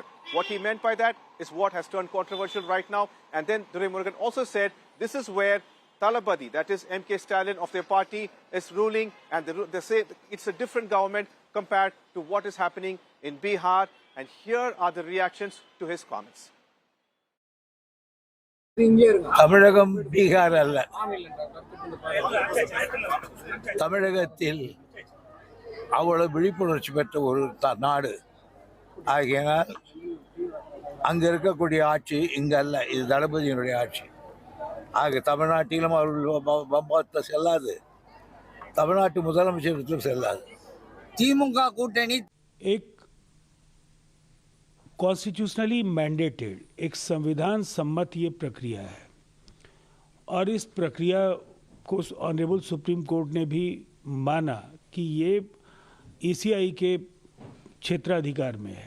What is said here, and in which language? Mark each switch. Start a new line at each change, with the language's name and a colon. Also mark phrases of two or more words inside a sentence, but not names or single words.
English: What he meant by that is what has turned controversial right now. And then Duraimurugan also said this is where Talabadi, that is MK Stalin of their party, is ruling, and they say it's a different government compared to what is happening in Bihar. And here are the reactions to his comments.
Tamil: தமிழகம் பீகார் அல்ல. தமிழகத்தில் அவ்வளவு விழிப்புணர்ச்சி பெற்ற ஒரு நாடு ஆகையினால் அங்க இருக்கக்கூடிய ஆட்சி இங்க அல்ல, இது தளபதியினுடைய ஆட்சி. ஆக தமிழ்நாட்டிலும் அவர்கள் பம்பத்தை செல்லாது, தமிழ்நாட்டு முதலமைச்சரிடத்திலும் செல்லாது. திமுக கூட்டணி
Hindi: एक
English: constitutionally mandated,
Hindi: एक संविधान सम्मत ये प्रक्रिया है, और इस प्रक्रिया को ऑनरेबल सुप्रीम कोर्ट ने भी माना कि ये ईसीआई के क्षेत्राधिकार में है.